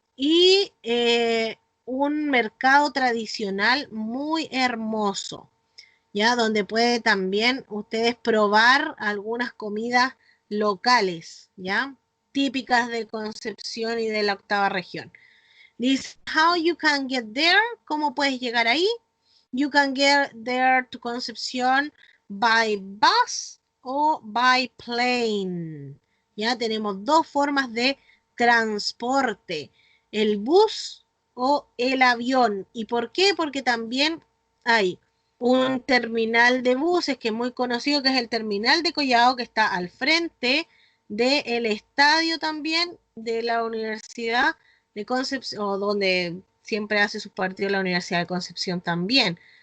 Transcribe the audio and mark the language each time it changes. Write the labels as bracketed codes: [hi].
[es] Y un mercado tradicional muy hermoso, ¿ya? Donde puede también ustedes probar algunas comidas locales, ¿ya? Típicas de Concepción y de la octava región. Dice, [en] how you can get there, [es] ¿cómo puedes llegar ahí? [en] You can get there to Concepción by bus o by plane. [es] Ya tenemos dos formas de transporte, el bus o el avión. ¿Y por qué? Porque también hay un terminal de buses que es muy conocido, que es el terminal de Collao, que está al frente del estadio también de la Universidad de Concepción, o donde siempre hace sus partidos la Universidad de Concepción también.